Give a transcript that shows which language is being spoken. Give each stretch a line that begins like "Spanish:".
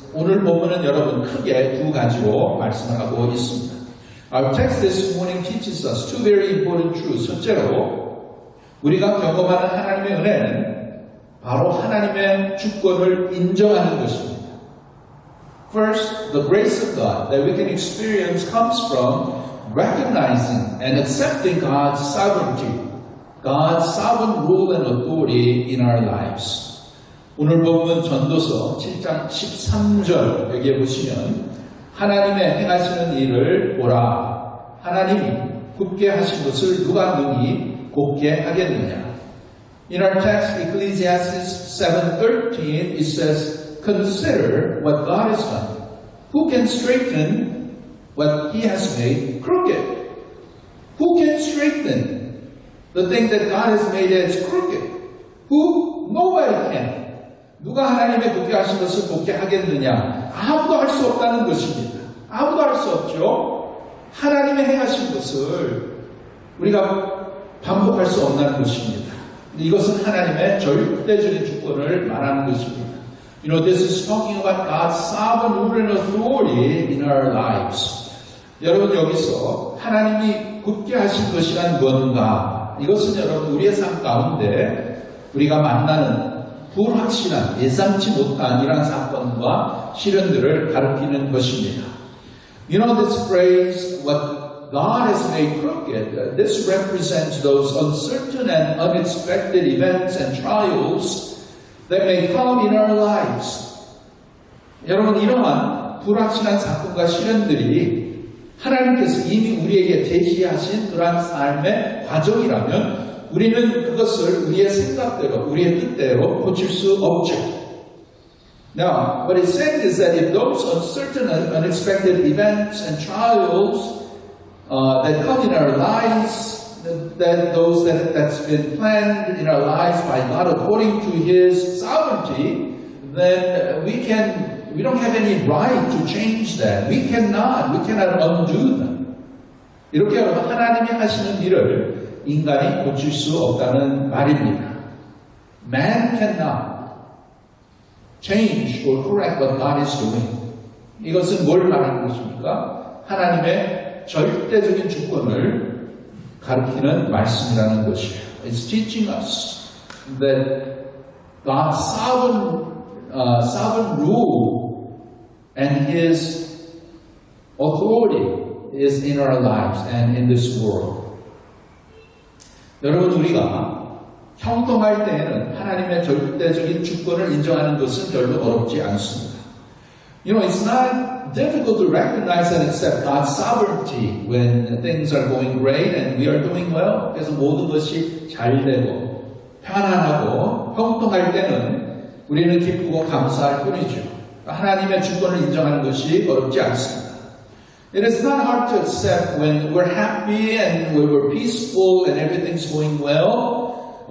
Korean: 오늘 본문은 여러분 크게 두 가지로 말씀을 하고 있습니다.
English: Our text this morning teaches us two very important truths.
Korean: 첫째로 우리가 경험하는 하나님의 은혜는 바로 하나님의 주권을 인정하는 것입니다.
English: First, the grace of God that we can experience comes from recognizing and accepting God's sovereignty, God's sovereign rule and authority in our lives.
Korean: 오늘 본문 전도서 7장 13절 여기에 보시면 하나님의 행하시는 일을 보라. 하나님이 굳게 하신 것을 누가 능히 곧게 하겠느냐.
English: In our text, Ecclesiastes 7:13, it says, Consider what God has done. Who can straighten what He has made crooked? Who can straighten the thing that God has made as crooked? Who? Nobody can.
Korean: 누가 하나님의 굳게 하신 것을 곧게 하겠느냐? 아무도 할 수 없다는 것입니다. 아무도 할 수 없죠. 하나님의 행하신 것을 우리가 반복할 수 없다는 것입니다. 이것은 하나님의 절대적인 주권을 말하는 것입니다.
English: This is talking about God's sovereign rule and authority in our lives.
Korean: 여러분 여기서 하나님이 굳게 하신 것이란 뭔가? 이것은 여러분 우리의 삶 가운데 우리가 만나는 불확실한 예상치 못한 이러한 사건과 시련들을 가리키는 것입니다.
English: This phrase, what God has made crooked, this represents those uncertain and unexpected events and trials that may come in our lives.
Korean: 여러분 이러한 불확실한 사건과 시련들이 하나님께서 이미 우리에게 제시하신 그러한 삶의 과정이라면 우리는 그것을 우리의 생각대로, 우리의 뜻대로 고칠 수 없죠.
English: Now, what it's saying is that if those uncertain and unexpected events and trials that come in our lives, that's been planned in our lives by God according to His sovereignty, then we we don't have any right to change that. We cannot undo them.
Korean: 이렇게 하나님이 하시는 일을 인간이 고칠 수 없다는 말입니다.
English: Man cannot change or correct what God is doing.
Korean: 이것은 뭘 말하는 것입니까? 하나님의 절대적인 주권을 가르치는 말씀이라는 것이에요.
English: It's teaching us that God's sovereign rule and His authority is in our lives and in this world.
Korean: 여러분, 우리가 형통할 때에는 하나님의 절대적인 주권을 인정하는 것은 별로 어렵지 않습니다.
English: You know, it's not difficult to recognize and accept God's sovereignty when things are going great and we are doing well.
Korean: 그래서 모든 것이 잘 되고 편안하고 형통할 때는 우리는 기쁘고 감사할 뿐이죠. 하나님의 주권을 인정하는 것이 어렵지 않습니다.
English: It is not hard to accept when we're happy and when we're peaceful and everything's going well.